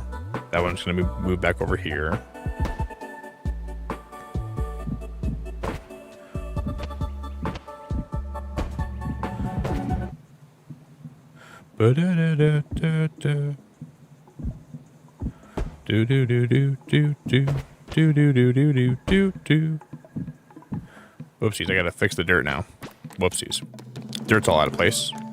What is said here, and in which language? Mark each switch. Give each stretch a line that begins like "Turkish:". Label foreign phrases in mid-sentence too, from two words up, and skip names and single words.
English: That one's gonna move back over here. Ba-da-da-da-da-da. Do-do-do-do-do-do. Whoopsies, I gotta fix the dirt now. Whoopsies. Dirt's all out of place.